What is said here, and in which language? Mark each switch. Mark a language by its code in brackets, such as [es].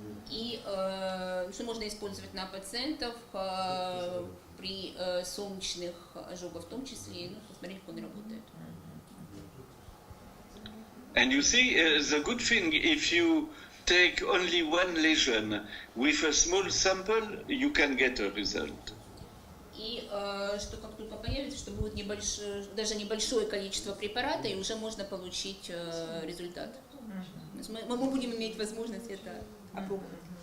[ru] И что можно использовать на пациентов при солнечных ожогах в том числе, посмотреть, как он работает. [en] And you see, the good thing, if you take only one lesion with a small sample, you can get a result. [ru] И что как только появится, что будет даже небольшое количество препарата, и уже можно получить результат. Мы будем иметь возможность это опробовать.